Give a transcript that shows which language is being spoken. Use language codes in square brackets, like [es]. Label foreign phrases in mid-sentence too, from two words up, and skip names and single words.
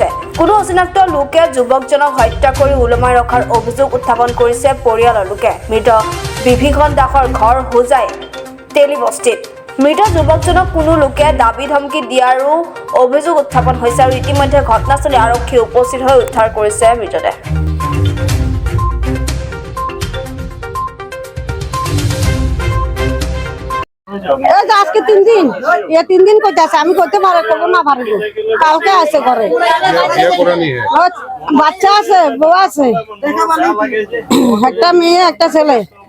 [as] কোনো অচিনাক্ত লোকে যুৱকজনক হত্যা কৰি ওলমাই ৰখাৰ অভিযোগ উত্থাপন কৰিছে পৰিয়ালৰ লোকে। মৃত বিভীষণ দাসৰ ঘৰ হোজাই তেলি বস্তিত। মৃত যুৱকজনক কোনো লোকে দাবী ধমকি দিয়াৰো অভিযোগ উত্থাপন হৈছে আৰু ইতিমধ্যে ঘটনাস্থলী আৰক্ষী উপস্থিত হৈ উদ্ধাৰ কৰিছে মৃতদেহ। [bn] আজকে 3 দিন 3 দিন কইতাছে আমি কইতে পারে কব না পারবো। কালকে আছে ঘরে বাচ্চা আছে বউ আছে একটা মেয়ে একটা ছেলে।